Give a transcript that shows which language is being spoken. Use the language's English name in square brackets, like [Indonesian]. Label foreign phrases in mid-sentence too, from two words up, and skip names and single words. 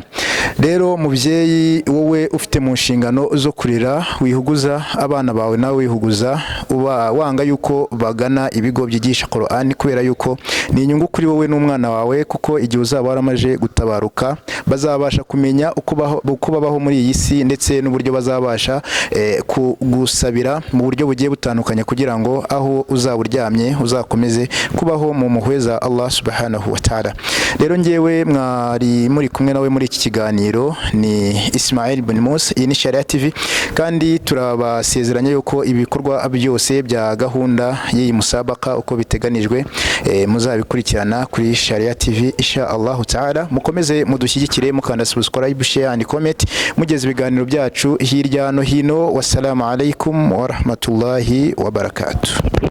[Kinyarwanda] Rero mubyeyi, wowe ufite mu nshingano zo kurera, wihuguza abana bawe nawe wihuguza, uba wanga yuko bagana ibigo byigisha Qur'an, kubera yuko ni inyungu kuri wowe n'umwana wawe, kuko igihe uzaba waramaje gutabaruka bazabasha kumenya uko babaho muri iyi si, ndetse n'uburyo bazabasha kugusabira mu buryo bugiye butandukanye, kugira ngo aho uzaba uryamye uzakomeze kubaho mu muhweza [Arabic] الله سبحانه وتعالى. [Kinyarwanda] Rero ngewe mwari muri kumwe nawe muri iki kiganiro ni Ismail bin Musa, iyi ni Sharia TV, kandi turabasezeranya yuko ibikorwa byose bya gahunda y'iyi musabaka uko biteganijwe muzabikurikirana kuri Sharia TV [Arabic] إن شاء الله تعالى. [Kinyarwanda] Mukomeze mudushyigikire, mukanda [English] subscribe, share and comment, [Kinyarwanda] mugeze ibiganiro byacu hirya no hino. [Arabic] والسلام عليكم ورحمة الله وبركاته.